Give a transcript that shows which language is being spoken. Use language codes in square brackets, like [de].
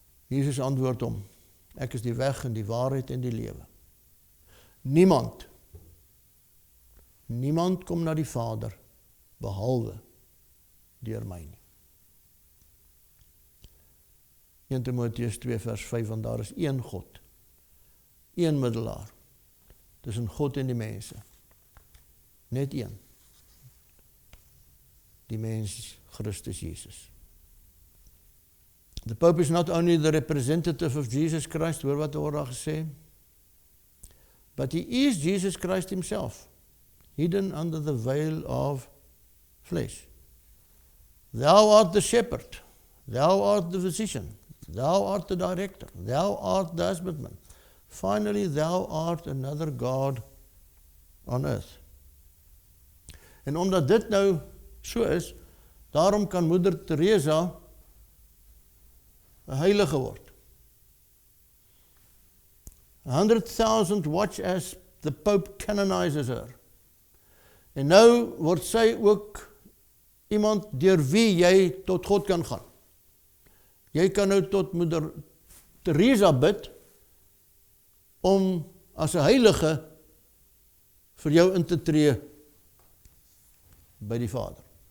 [af] Jesus antwoord hom, ek is die weg en die waarheid en die lewe. Niemand kom na die Vader, behalwe deur my nie. 1 Timoteus 2 vers 5, want daar is een God, een middelaar, tussen God en die mense. Net een. Die mens, Christus Jesus. [en] The Pope is not only the representative of Jesus Christ, [af] hoor wat word daar gesê, [en] but he is Jesus Christ himself, hidden under the veil of flesh. Thou art the shepherd, thou art the physician, thou art the director, thou art the husbandman. Finally, thou art another God on earth. [af] En omdat dit nou so is, daarom kan Moeder Teresa 'n heilige word. [en] 100,000 watch as the Pope canonizes her. [af] En nou word sy ook iemand deur wie jy tot God kan gaan. Jy kan nou tot Moeder Teresa bid om as 'n heilige vir jou in te tree by die Vader.